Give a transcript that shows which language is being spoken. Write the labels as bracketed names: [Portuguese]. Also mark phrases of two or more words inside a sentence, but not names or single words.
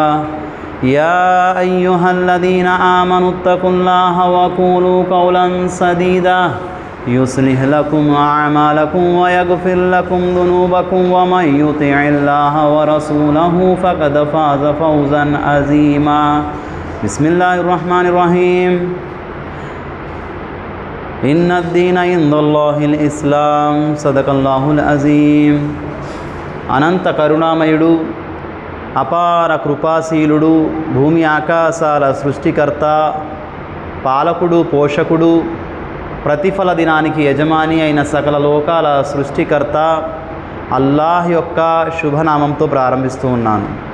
[Arabic] يا أيها الذين آمنوا اتقوا الله وقولوا قولا سديدا يصلح لكم أعمالكم ويغفر لكم ذنوبكم ومن يطع الله ورسوله فقد فاز فوزا عظيما. بسم الله الرحمن الرحيم. إن الدين عند الله الإسلام. صدق الله العظيم. [Telugu] అనంత కరుణామయుడు, అపార కృపాశీలుడు, భూమి ఆకాశాల సృష్టికర్త, పాలకుడు, పోషకుడు, ప్రతిఫల దినానికి యజమాని అయిన సకల లోకాల సృష్టికర్త అల్లాహ్ యొక్క శుభనామంతో ప్రారంభిస్తూ ఉన్నాను.